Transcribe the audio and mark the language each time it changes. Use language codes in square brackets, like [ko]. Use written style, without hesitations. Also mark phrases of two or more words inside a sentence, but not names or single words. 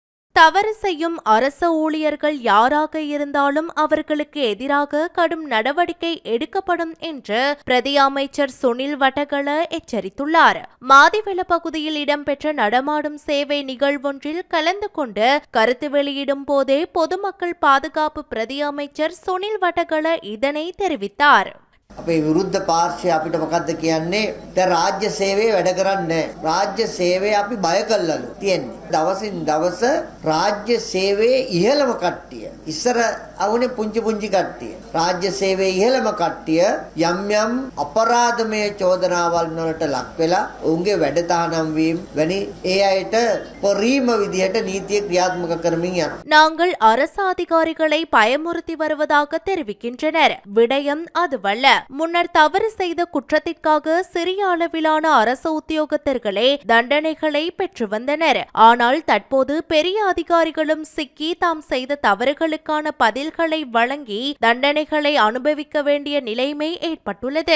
[ta] தவறு செய்யும் அரச ஊழியர்கள் யாராக இருந்தாலும் அவர்களுக்கு எதிராக கடும் நடவடிக்கை எடுக்கப்படும் என்று பிரதி அமைச்சர் சுனில் வட்டகள எச்சரித்துள்ளார். மாதிவெல பகுதியில் இடம்பெற்ற நடமாடும் சேவை நிகழ்வொன்றில் கலந்து கொண்டு கருத்து வெளியிடும் போதே பொதுமக்கள் பாதுகாப்பு பிரதி அமைச்சர் சுனில் வட்டகள இதனை தெரிவித்தார். [si] අපේ විරුද්ධ පාර්ශ්වය අපිට මොකද්ද කියන්නේ? දැන් රාජ්‍ය සේවයේ වැඩ කරන්නේ රාජ්‍ය සේවය අපි බය කළලු තියෙන්නේ. දවසින් දවස රාජ්‍ය සේවයේ ඉහළම කට්ටිය. ඉස්සර අවුනේ පුංචි කට්ටිය. රාජ්‍ය සේවයේ ඉහළම කට්ටිය යම් යම් අපරාධමය චෝදනාවල් වලට ලක් වෙලා ඔවුන්ගේ වැඩ තහනම් වීම වැනි ඒ අයට පරීම විදියට නීතිය ක්‍රියාත්මක කරමින් යනවා. [ta] நாங்கள் அரசு அதிகாரிகளை பயமுறுத்தி வருவதாக தெரிவிக்கின்றனர். விடயம் அதுவல்ல. முன்னர் தவறு செய்த குற்றத்திற்காக சிறிய அளவிலான அரசு உத்தியோகத்தர்களே தண்டனைகளை பெற்று வந்தனர். ஆனால் தற்போது பெரிய அதிகாரிகளும் சிக்கி தாம் செய்த தவறுகளுக்கான பதில்களை வழங்கி தண்டனைகளை அனுபவிக்க வேண்டிய நிலைமை ஏற்பட்டுள்ளது.